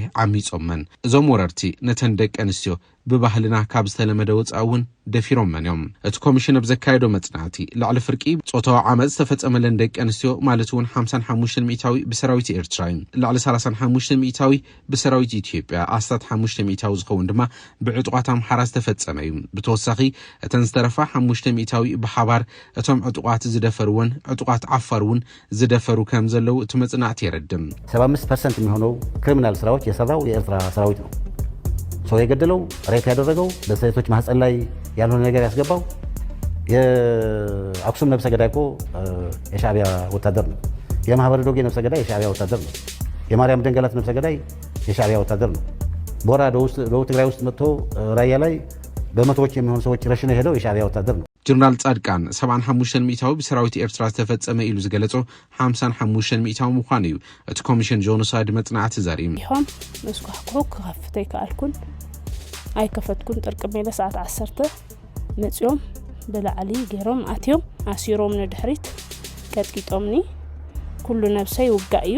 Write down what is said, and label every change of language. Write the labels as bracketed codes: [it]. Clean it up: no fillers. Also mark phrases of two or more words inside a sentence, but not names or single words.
[ti] ዓሚጾመን እዞም ወረርቲ ነተን ደቂ ኣንስትዮ ብባህልና ካብ ዝተለመደ ወጻውን ደፊሮም መንዮም እቲ ኮሚሽን ብዘካየዶ መጽናዕቲ ላዕሊ ፍርቂ ጾታዊ ዓመጽ ተፈጸመለን ደቂ ኣንስትዮ ማለት እውን 55 ሚእታዊ ብሰራዊት ኤርትራ ላዕሊ 35 ሚእታዊ ብሰራዊት ኢትዮጵያ ኣስታት 5 ሚእታዊ ዝኸውን ድማ ብዕጡቋት ኣምሓራ ዝተፈጸመ እዩ ብተወሳኺ እተን ዝተረፋ 5 ሚእታዊ ብሓባር እቶም ዕጡቋት ዝደፈሩውን ዕጡቋት ዓፋርውን ዝደፈሩ ከም ዘለው እቲ መጽናዕቲ ይረድም [am] 75% የሚሆነው ክሪሚናል ስራዎች የሰራው የኤርትራ ሰራዊት ነው ሰው የገደለው ሬፕ ያደረገው በሴቶች ማህፀን ላይ ያልሆነ ነገር ያስገባው የአክሱም ነብሰ ገዳይ እኮ የሻዕቢያ ወታደር ነው የማህበረ ዶጌ ነብሰ ገዳይ የሻዕቢያ ወታደር ነው የማርያም ደንገላት ነብሰ ገዳይ የሻዕቢያ ወታደር ነው ቦራ ደቡብ ትግራይ ውስጥ መጥቶ ራያ ላይ በመቶዎች የሚሆኑ ሰዎች ረሽነው ሄደው የሻዕቢያ ወታደር ነው [ti] ጀነራል ጻድቃን 75 ሚእታዊ ብሰራዊት ኤርትራ ዝተፈጸመ ኢሉ ዝገለጾ 55 ሚእታዊ ምዃኑ እዩ እቲ ኮሚሽን ጆኖሳይድ መጽናዕቲ ዘርኢ ይሆን መስኳሕኩ ከፍተይ ከኣልኩን ኣይከፈትኩን ጥርቅም ኢለ ሰዓት 10 መጽዮም ብላዕሊ ገይሮም ኣትዮም ኣሲሮም ንድሕሪት ቀጥቂጦምኒ ኩሉ ነብሰይ ውጋእ እዩ